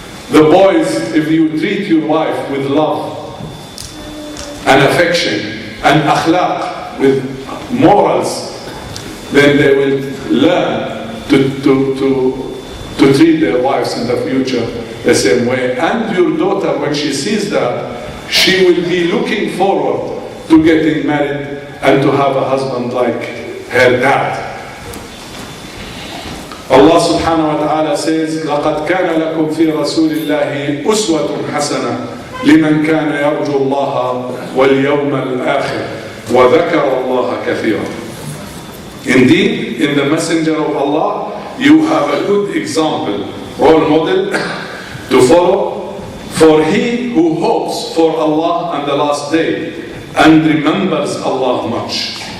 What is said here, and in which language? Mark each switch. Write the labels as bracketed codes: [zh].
[en] The boys, if you treat your wife with love and affection and akhlaq, with morals, then they will learn to treat their wives in the future the same way. And your daughter, when she sees that, she will be looking forward to getting married and to have a husband like her dad. Allah subhanahu wa ta'ala says, [ar] لَقَدْ كَانَ لَكُمْ فِي رَسُولِ اللَّهِ أُسْوَةٌ حَسَنَةٌ لِمَنْ كَانَ يَرْجُو اللَّهَ وَالْيَوْمَ الْآخِرِ وَذَكَرَ اللَّهَ كَثِيرًا. [en] Indeed, in the Messenger of Allah, you have a good example, role model to follow, for he who hopes for Allah and the last day and remembers Allah much.